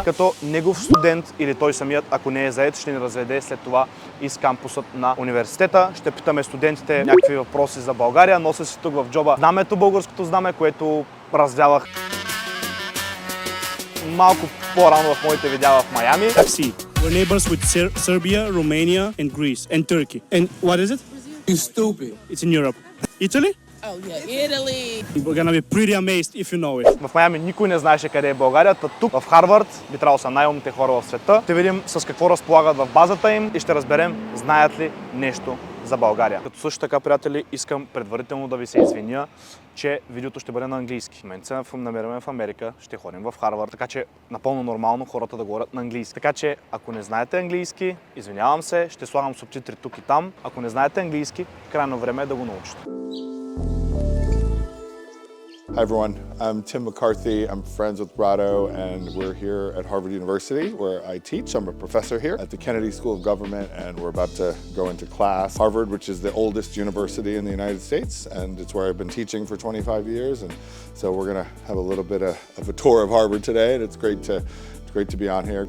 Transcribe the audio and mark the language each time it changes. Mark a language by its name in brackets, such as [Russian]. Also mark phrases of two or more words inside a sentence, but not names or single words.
[Bulgarian] Като негов студент или той самият, ако не е заед, ще ни разведе след това из кампусът на университета. Ще питаме студентите някакви въпроси за България. Нося си тук в джоба знамето, българското знаме, което развявах малко по-рано в моите видеа в Майами. [English] See, we're neighbors with Serbia, Romania, and Greece, and Turkey. And what is it? You stupid. It's in Europe. Italy? Oh yeah, Italy. We're gonna be pretty amazed if you know it. [Bulgarian] В Майами никой не знаеше къде е България, тук в Харвард би трябвало са най-умните хора в света. Ще видим с какво разполагат в базата им и ще разберем знаят ли нещо за България. Като също така, приятели, искам предварително да ви се извиня, че видеото ще бъде на английски. В момента се намираме в Америка, ще ходим в Харвард, така че напълно нормално хората да говорят на английски. Така че, ако не знаете английски, извинявам се, ще слагам субтитри тук и там. Ако не знаете английски, крайно време е да го научите. [English] Hi everyone, I'm Tim McCarthy. I'm friends with Rado and we're here at Harvard University where I teach. I'm a professor here at the Kennedy School of Government and we're about to go into class. Harvard, which is the oldest university in the United States, and it's where I've been teaching for 25 years, and so we're gonna have a little bit of a tour of Harvard today, and it's great to be on here.